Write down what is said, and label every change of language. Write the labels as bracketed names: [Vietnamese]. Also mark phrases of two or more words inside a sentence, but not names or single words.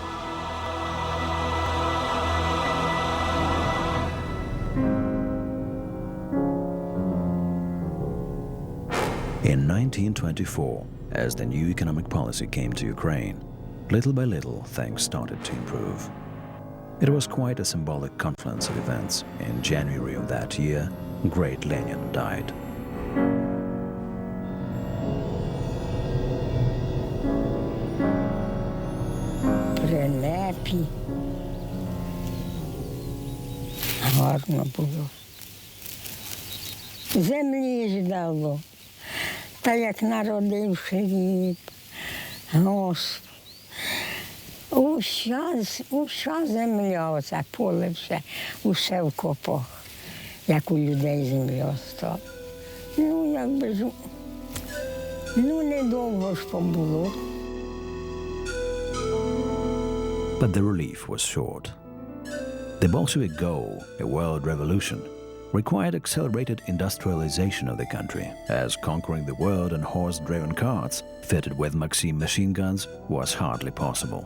[English] In 1924, as the new economic policy came to Ukraine, little by little things started to improve. It was quite a symbolic confluence of events. In January of that year, great Lenin died. [Ukrainian] Прилепі. Гарно було. Землі ж дало. Та як народив хліб, Господи. Уся земля, оце поле усе в копах, як у людей земля стала. Ну, якби ж, недовго ж побуло. [English] But the relief was short. The Bolshevik goal, a world revolution, required accelerated industrialization of the country, as conquering the world on horse-driven carts fitted with Maxim machine guns was hardly possible.